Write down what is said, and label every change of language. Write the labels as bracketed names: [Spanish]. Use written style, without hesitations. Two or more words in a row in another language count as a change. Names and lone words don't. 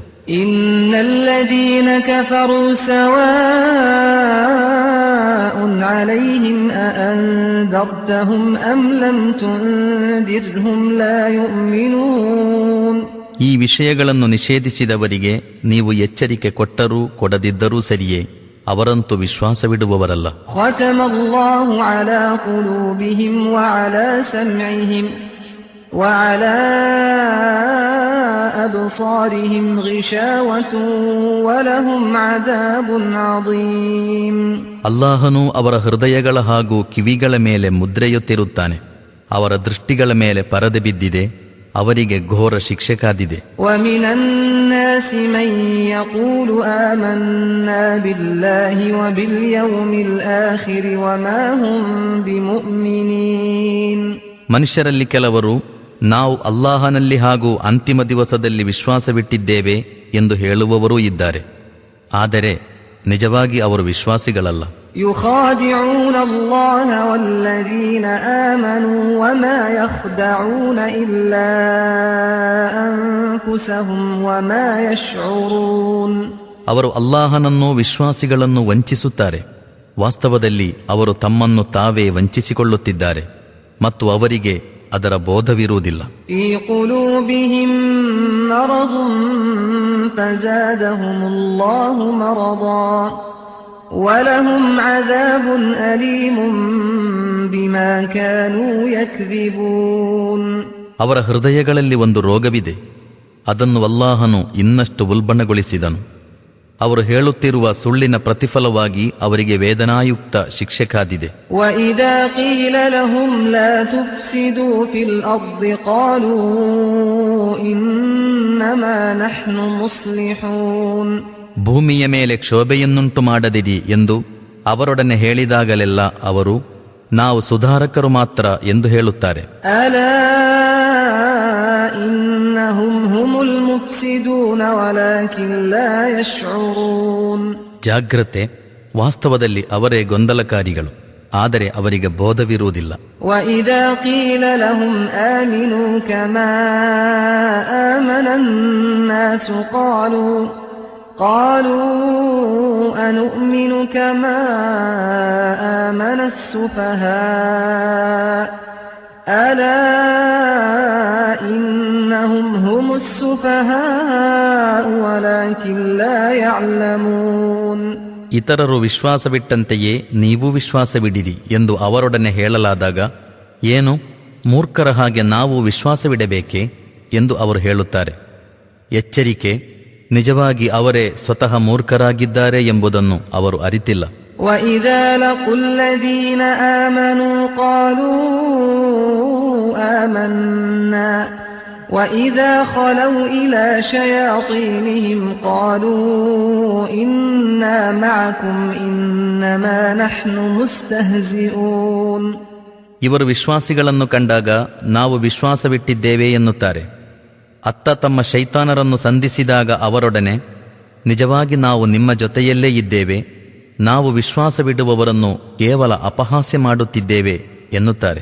[Arabic] إن الذين كفروا سواء عليهم أأنذرتهم أم لم تنذرهم لا يؤمنون. [Kannada] ಈ ವಿಷಯಗಳನ್ನು ನಿಷೇಧಿಸಿದವರಿಗೆ ನೀವು ಎಚ್ಚರಿಕೆ ಕೊಟ್ಟರೂ ಕೊಡದಿದ್ದರೂ ಸರಿಯೇ, ಅವರಂತೂ ವಿಶ್ವಾಸವಿಡುವವರಲ್ಲ. [Arabic] ختم الله على قلوبهم وعلى سمعهم وعلى أبصارهم غشاوة ولهم عذاب عظيم. [Kannada] ಅಲ್ಲಾಹನು ಅವರ ಹೃದಯಗಳ ಹಾಗೂ ಕಿವಿಗಳ ಮೇಲೆ ಮುದ್ರೆಯೊತ್ತಿರುತ್ತಾನೆ. ಅವರ ದೃಷ್ಟಿಗಳ ಮೇಲೆ ಪರದೆ ಬಿದ್ದಿದೆ, ಅವರಿಗೆ ಘೋರ ಶಿಕ್ಷೆ ಕಾದಿದೆ. [Arabic] ومن الناس من يقول آمنا بالله وباليوم الآخر وما هم بمؤمنين. [Kannada] ಮನುಷ್ಯರಲ್ಲಿ ಕೆಲವರು ನಾವು ಅಲ್ಲಾಹನಲ್ಲಿ ಹಾಗೂ ಅಂತಿಮ ದಿವಸದಲ್ಲಿ ವಿಶ್ವಾಸವಿಟ್ಟಿದ್ದೇವೆ ಎಂದು ಹೇಳುವವರೂ ಇದ್ದಾರೆ, ಆದರೆ ನಿಜವಾಗಿ ಅವರು ವಿಶ್ವಾಸಿಗಳಲ್ಲ. [Arabic] يخادعون الله والذين آمنوا وما يخدعون إلا أنفسهم وما يشعرون. [Kannada] ಅವರು ಅಲ್ಲಾಹನನ್ನು ವಿಶ್ವಾಸಿಗಳನ್ನು ವಂಚಿಸುತ್ತಾರೆ, ವಾಸ್ತವದಲ್ಲಿ ಅವರು ತಮ್ಮನ್ನು ತಾವೇ ವಂಚಿಸಿಕೊಳ್ಳುತ್ತಿದ್ದಾರೆ ಮತ್ತು ಅವರಿಗೆ ಅದರ ಬೋಧವಿರುವುದಿಲ್ಲ. [Arabic] في قلوبهم مرض فزادهم الله مرضا ولهم عذاب أليم بما كانوا يكذبون. [Kannada] ಅವರ ಹೃದಯಗಳಲ್ಲಿ ಒಂದು ರೋಗವಿದೆ, ಅದನ್ನು ಅಲ್ಲಾಹನು ಇನ್ನಷ್ಟು ಉಲ್ಬಣಗೊಳಿಸಿದನು. ಅವರು ಹೇಳುತ್ತಿರುವ ಸುಳ್ಳಿನ ಪ್ರತಿಫಲವಾಗಿ ಅವರಿಗೆ ವೇದನಾಯುಕ್ತ ಶಿಕ್ಷೆ ಕಾದಿದೆ. [Arabic] وَإِذَا قِيلَ لَهُمْ لَا تُفْسِدُوا فِي الْأَرْضِ قَالُوا إِنَّمَا نَحْنُ مُصْلِحُونَ. [Kannada] ಭೂಮಿಯ ಮೇಲೆ ಕ್ಷೋಭೆಯನ್ನುಂಟು ಮಾಡದಿರಿ ಎಂದು ಅವರೊಡನೆ ಹೇಳಿದಾಗಲೆಲ್ಲ ಅವರು ನಾವು ಸುಧಾರಕರು ಮಾತ್ರ ಎಂದು ಹೇಳುತ್ತಾರೆ. [Arabic] ألا إنهم هم المفسدون ولكن لا يشعرون. [Kannada] ಜಾಗ್ರತೆ, ವಾಸ್ತವದಲ್ಲಿ ಅವರೇ ಗೊಂದಲಕಾರಿಗಳು, ಆದರೆ ಅವರಿಗೆ ಬೋಧವಿರುವುದಿಲ್ಲ. [Arabic] وإذا قيل لهم آمنوا كما آمن الناس قالوا أنؤمن كما آمن السفهاء ألا إنهم هم السفهاء ولكن لا يعلمون. [Kannada] ಇತರರು ವಿಶ್ವಾಸವಿಟ್ಟಂತೆಯೇ ನೀವು ವಿಶ್ವಾಸವಿಡಿರಿ ಎಂದು ಅವರೊಡನೆ ಹೇಳಲಾದಾಗ, ಏನು ಮೂರ್ಖರ ಹಾಗೆ ನಾವು ವಿಶ್ವಾಸವಿಡಬೇಕೇ ಎಂದು ಅವರು ಹೇಳುತ್ತಾರೆ. ಎಚ್ಚರಿಕೆ, ನಿಜವಾಗಿ ಅವರೇ ಸ್ವತಃ ಮೂರ್ಖರಾಗಿದ್ದಾರೆ ಎಂಬುದನ್ನು ಅವರು ಅರಿತಿಲ್ಲ. [Arabic] وَإِذَا لَقُوا الَّذِينَ آمَنُوا قَالُوا آمَنَّا وَإِذَا خَلَوْا إِلَى شَيَاطِينِهِمْ قَالُوا إِنَّا مَعَكُمْ إِنَّمَا نَحْنُ مُسْتَهْزِئُونَ. [Kannada] ಇವರು ವಿಶ್ವಾಸಿಗಳನ್ನು ಕಂಡಾಗ ನಾವು ವಿಶ್ವಾಸವಿಟ್ಟಿದ್ದೇವೆ ಎನ್ನುತ್ತಾರೆ. ಅತ್ತ ತಮ್ಮ ಶೈತಾನರನ್ನು ಸಂಧಿಸಿದಾಗ ಅವರೊಡನೆ, ನಿಜವಾಗಿ ನಾವು ನಿಮ್ಮ ಜೊತೆಯಲ್ಲೇ ಇದ್ದೇವೆ, ನಾವು ವಿಶ್ವಾಸವಿಡುವವರನ್ನು ಕೇವಲ ಅಪಹಾಸ್ಯ ಮಾಡುತ್ತಿದ್ದೇವೆ ಎನ್ನುತ್ತಾರೆ.